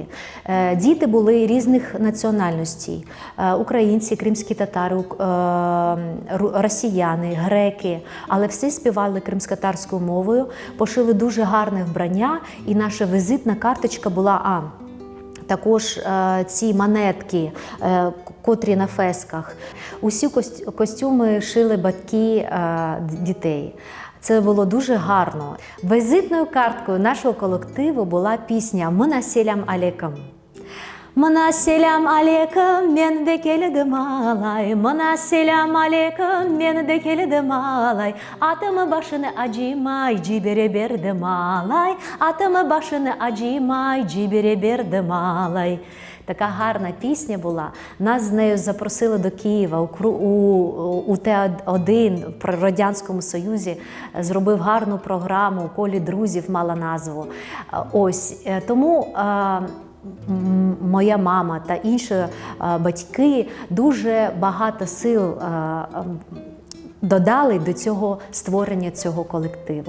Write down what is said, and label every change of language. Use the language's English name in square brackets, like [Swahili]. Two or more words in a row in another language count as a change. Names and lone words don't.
[Ukrainian] Діти були різних національностей: українці, кримські татари, росіяни, греки, але всі співали кримськотатарською мовою, пошили дуже гарне вбрання, і наша візитна карточка була також ці монетки, котрі на фесках. Усі костюми шили батьки дітей. Це було дуже гарно. Візитною карткою нашого колективу була пісня «Мына селям алейкум». [Crimean Tatar] Мына селям алейкум, мен де келдім алай. Мына селям алейкум, мен де келдім алай. Атымы башыны ажимай, жибере бердім алай. Атымы башыны ажимай, жибере бердім алай. [Ukrainian] Така гарна пісня була. Нас з нею запросили до Києва. У Т1 при Радянському Союзі зробив гарну програму, у колі друзів мала назву. Ось, тому моя мама та інші батьки дуже багато сил додали до цього створення цього колективу.